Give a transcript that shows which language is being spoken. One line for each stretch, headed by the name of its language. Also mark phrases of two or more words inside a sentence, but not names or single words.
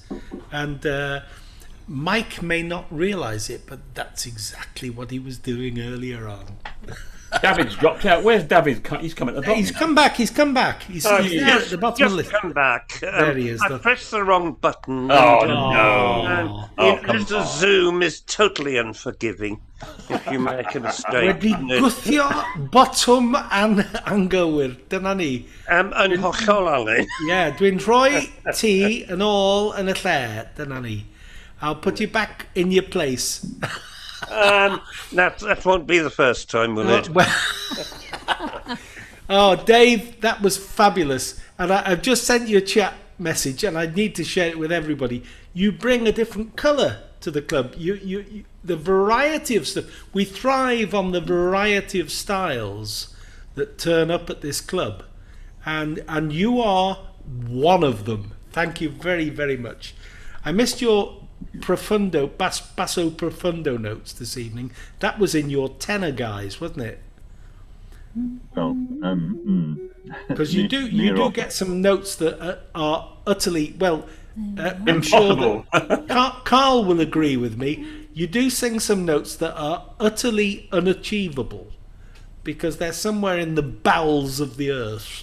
English: And Mike may not realise it, but that's exactly what he was doing earlier on. David's dropped out. Where's David? He's come at the bottom. He's come back. He's come back. He's there at the bottom of the list. Come back. There he is. I pressed the wrong button. Oh, no. Mr. Zoom is totally unforgiving if you make a mistake.
Welsh: Wedi gwthio bottom and anghywir. Dyna ni. Yn hollol, Alan. Yeah, dwi'n rhoi ti yn ôl yn y lle. Dyna ni.
English: I'll put you back in your place. That won't be the first time, will it? Oh, Dave, that was fabulous. And I've just sent you a chat message, and I need to share it with everybody. You bring a different colour to the club. You the variety of stuff. We thrive on the variety of styles that turn up at this club, and you are one of them. Thank you very, very much. I missed your profundo, basso profundo notes this evening. That was in your tenor, guys, wasn't it? Well, because you do get some notes that are utterly I'm Impossible. sure that Carl will agree with me. You do sing some notes that are utterly unachievable because they're somewhere in the bowels of the earth.